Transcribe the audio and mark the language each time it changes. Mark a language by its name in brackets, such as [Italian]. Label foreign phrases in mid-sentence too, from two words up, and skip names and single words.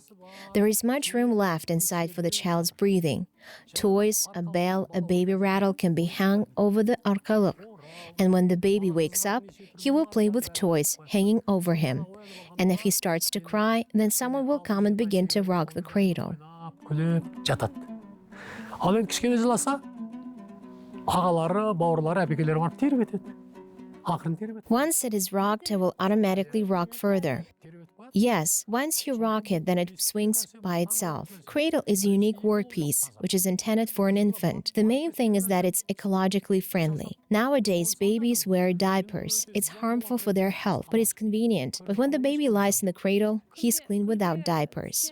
[English] There is much room left inside for the child's breathing. Toys, a bell, a baby rattle can be hung over the arqalıq. And when the baby wakes up, he will play with toys hanging over him. And if he starts to cry, then someone will come and begin to rock the cradle. [Kazakh] Ал енді кішкене жыласа, ағалары, бауырлары, әпекелері барып теріп етеді. Ақырын теріп етеді. [English] Once it is rocked, it will automatically rock further. Yes, once you rock it, then it swings by itself. Cradle is a unique workpiece, which is intended for an infant. The main thing is that it's ecologically friendly. Nowadays, babies wear diapers. It's harmful for their health, but it's convenient. But when the baby lies in the cradle, he's clean without diapers.